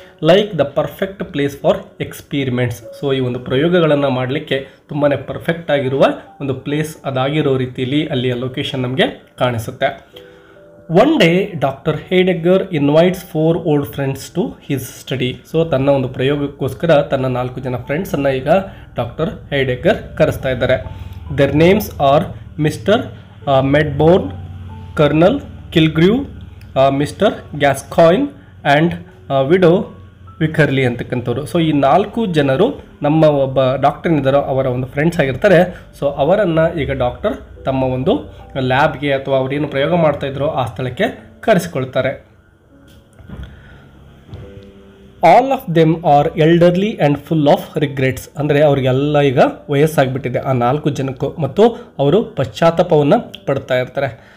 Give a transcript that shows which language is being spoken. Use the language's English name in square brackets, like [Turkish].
[English] Like the perfect place for experiments. [Kannada] So ಈ ಒಂದು ಪ್ರಯೋಗಗಳನ್ನು ಮಾಡಲಿಕ್ಕೆ ತುಂಬಾ ಪರ್ಫೆಕ್ಟ್ ಆಗಿರುವ ಒಂದು ಪ್ಲೇಸ್ ಅದಾಗಿರೋ ರೀತಿಯಲ್ಲಿ ಅಲ್ಲಿಯ ಲೊಕೇಶನ್ ನಮಗೆ ಕಾಣಿಸುತ್ತೆ. [English] One day doctor Heidegger invites 4 old friends to his study. [Kannada] So ತನ್ನ ಒಂದು ಪ್ರಯೋಗಕ್ಕೋಸ್ಕರ ತನ್ನ 4 ಜನ ಫ್ರೆಂಡ್ಸನ್ನು ಈಗ ಡಾಕ್ಟರ್ ಹೈಡೆಗರ್ ಕರೆಸ್ತಾ ಇದ್ದಾರೆ. [English] Their names are Mr. Medbourne, Colonel Killigrew, Mr. Gascoigne and Widow Wycherly ಅಂತಕ್ಕಂಥವ್ರು. [Kannada] So ಈ 4 ಜನರು ನಮ್ಮ ಒಬ್ಬ ಡಾಕ್ಟರ್ ಇದ್ದಾರೋ ಅವರ ಒಂದು ಫ್ರೆಂಡ್ಸ್ ಆಗಿರ್ತಾರೆ. ಸೊ ಅವರನ್ನು ಈಗ ಡಾಕ್ಟರ್ ತಮ್ಮ ಒಂದು ಲ್ಯಾಬ್ಗೆ ಅಥವಾ ಅವರೇನು ಪ್ರಯೋಗ ಮಾಡ್ತಾಯಿದ್ರೋ ಆ ಸ್ಥಳಕ್ಕೆ ಕರೆಸಿಕೊಳ್ತಾರೆ. [English] All of them are elderly and full of regrets. [Kannada] ಅಂದರೆ ಅವರಿಗೆಲ್ಲ ಈಗ ವಯಸ್ಸಾಗಿಬಿಟ್ಟಿದೆ ಆ 4 ಜನಕ್ಕೂ, ಮತ್ತು ಅವರು ಪಶ್ಚಾತ್ತಾಪವನ್ನು ಪಡ್ತಾ ಇರ್ತಾರೆ.